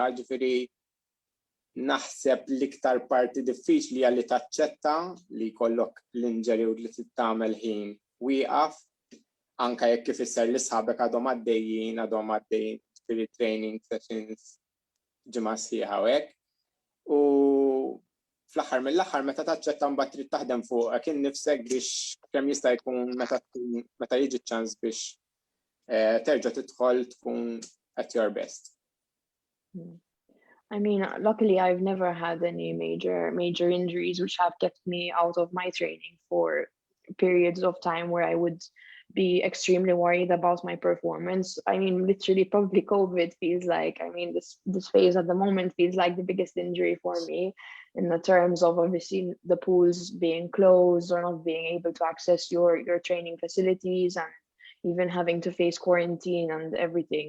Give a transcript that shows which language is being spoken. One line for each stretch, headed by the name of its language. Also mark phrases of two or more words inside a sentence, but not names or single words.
Maltese: Ġifieri naħseb l-iktar parti diffiċli hija li taċċetta li jkollok l-injury u li tagħmel ħin wieqaf anke jekk ifisser li sħabek għadhom għaddejjin ġifieri
English: training sessions
Maltese: ġimgħa sħiħa u hekk. U fl-aħħar mill-aħħar meta taċċetta mbagħad trid taħdem fuqek innifsek biex kemm jista' jkun meta jiġi ċans biex terġa' tidħol tkun
English: at your best. I mean, luckily I've never had any major injuries which have kept me out of my training for periods of time where I would be extremely worried about my performance. I mean, literally probably COVID feels like, I mean, this phase at the moment feels like the biggest injury for me in the terms of obviously the pools being closed or not being able to access your training facilities and even having to face quarantine and everything.